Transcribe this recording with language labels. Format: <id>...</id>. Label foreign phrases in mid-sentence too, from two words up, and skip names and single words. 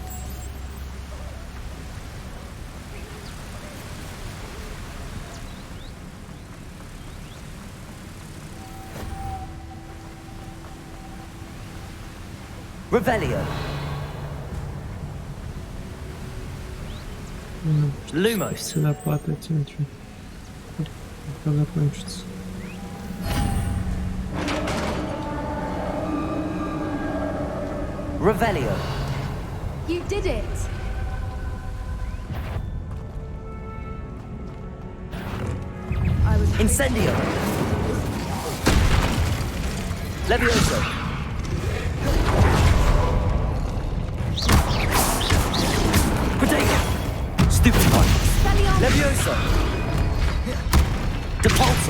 <ru>Revelio. Lumos. Сюда падать, ничего. Это закончится. Revelio.</ru> <en>You did it. I was Incendio. Levioso. Potato. Stupefy. Levioso. Depulso.</en>